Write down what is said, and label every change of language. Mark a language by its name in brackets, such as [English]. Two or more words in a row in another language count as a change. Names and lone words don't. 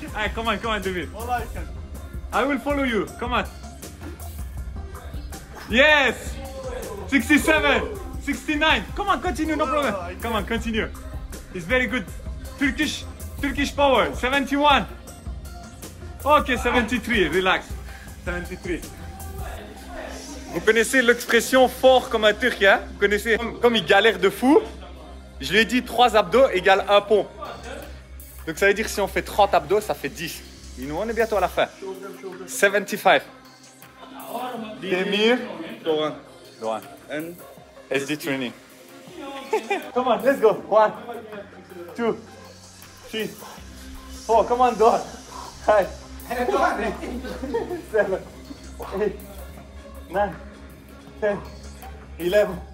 [English] Right, come on, David. All I can. I will follow you. Come on. Yes. 67, 69. Come on, continue, no problem. Come on, continue. It's very good. Turkish power. 71. Okay, 73. Relax. 73. [French] Vous connaissez l'expression fort comme un Turc, hein? Vous connaissez comme il galère de fou. Je lui ai dit 3 abdos égale 1 pompe. Donc ça veut dire que si on fait 30 abdos, ça fait 10. Et nous, on est bientôt à la fin. 75. Demir. Doğan. [English] And SD training. Come on, let's go. 1, 2, 3, 4. Come on, Doğan. 5, 6, 7, 8, 9, 10, 11,